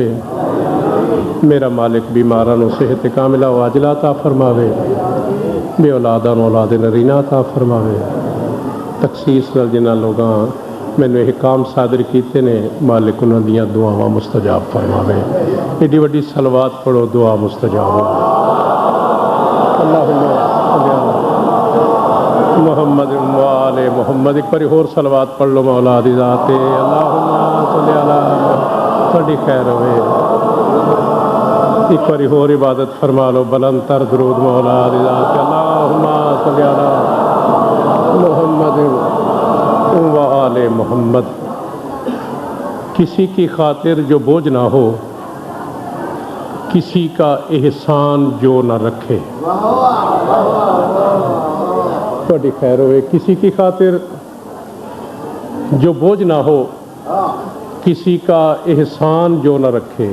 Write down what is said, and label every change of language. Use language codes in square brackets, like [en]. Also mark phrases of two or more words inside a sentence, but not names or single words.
[pa] میرا مالک بیماراں نوں صحت کاملہ و عاجلہ عطا فرماوے، بے اولاداں نوں اولاد نرینہ عطا فرماوے. تخصیص نال جنہاں لوگاں مینوں یہ کام صادر کیتے نے، مالک انہاں دیاں دعاواں مستجاب فرماوے. ایڈی وڈی صلوات پڑھو، دعا مستجاب ہو. [ar] اللهم محمد وآل محمد. [pa] ایک باری ہور صلوات پڑھ لو مولا دی ذات. [ar] اللهم صل على, [pa] تہاڈی خیر ہووے. ایک باری ہور عبادت فرما لو، بلند تر درود مولا دی ذات. [ar] اللهم صل على محمد وآل محمد. [ur] کسی کی خاطر جو بوجھ نہ ہو، کسی کا احسان جو نہ رکھے. [pa] تھوڑی خیر ہووے. [ur] کسی کی خاطر جو بوجھ نہ ہو، کسی کا احسان جو نہ رکھے.